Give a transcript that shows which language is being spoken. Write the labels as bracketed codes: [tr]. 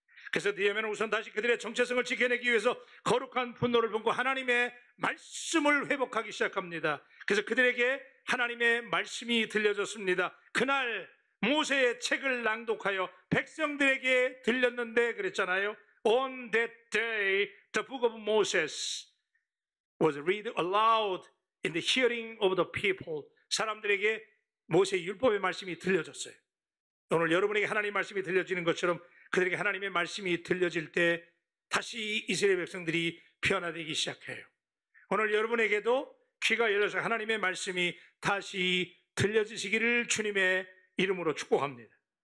[ko] 그래서 니에미야는 우선 다시 그들의 정체성을 지켜내기 위해서 거룩한 분노를 품고 하나님의 말씀을 회복하기 시작합니다. 그래서 그들에게 하나님의 말씀이 들려졌습니다. 그날 모세의 책을 낭독하여 백성들에게 들렸는데 그랬잖아요. [en] On that day, the book of Moses was read aloud in the hearing of the people. [ko] 사람들에게 모세의 율법의 말씀이 들려졌어요. 오늘 여러분에게 하나님의 말씀이 들려지는 것처럼 그들에게 하나님의 말씀이 들려질 때 다시 이스라엘 백성들이 변화되기 시작해요. 오늘 여러분에게도 귀가 열려서 하나님의 말씀이 다시 들려지시기를 주님의 이름으로 축복합니다.